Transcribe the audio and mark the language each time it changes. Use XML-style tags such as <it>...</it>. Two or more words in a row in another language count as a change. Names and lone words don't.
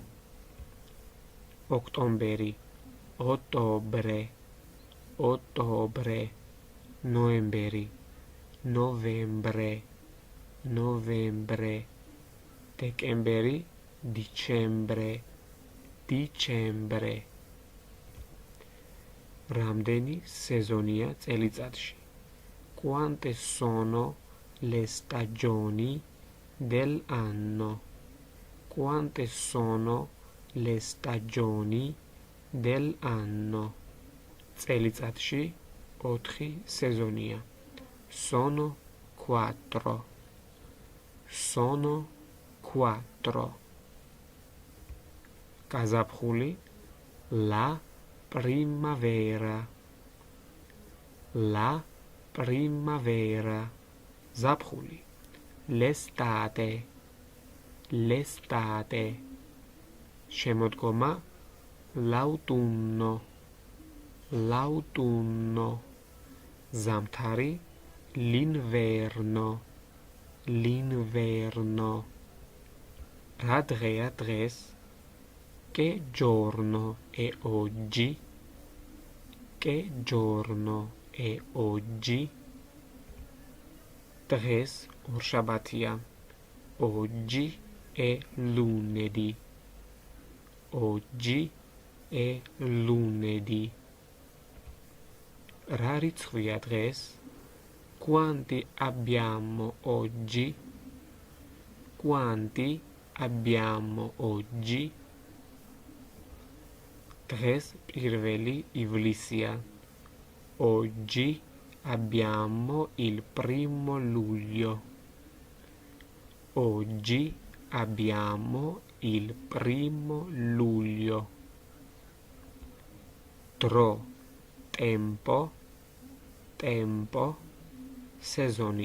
<it>Ottobre, ottobre, ottobre. Novembre, novembre, novembre. Decembre, dicembre, dicembre.</it> <ka>რამდენი სეზონია წელიწადში?</ka> <it>Quante sono le stagioni dell'anno? Quante sono le stagioni dell'anno?</it> <ka>წელიწადში 4 სეზონია.</ka> <it>Sono 4. sono quattro. Gazapxuli la primavera. La primavera. Zapxuli l'estate. L'estate. Შემოდგომა l'autunno. L'autunno. Zamtari l'inverno. L'inverno.</it> <ka>Რა დღეა დღეს?</ka> <it>Che giorno è oggi? Che giorno è oggi?</it> <ka>Დღეს ორშაბათია.</ka> <it>Oggi è lunedì. Oggi è lunedì.</it> <ka>Რა რიცხვია დღეს?</ka> <it>Quanti abbiamo oggi? Quanti abbiamo oggi?</it> <ka>დღეს პირველი ივლისია.</ka> <it>Oggi abbiamo il 1 luglio. Oggi abbiamo il 1 luglio. Dro, tempo, tempo, sezoni.</it>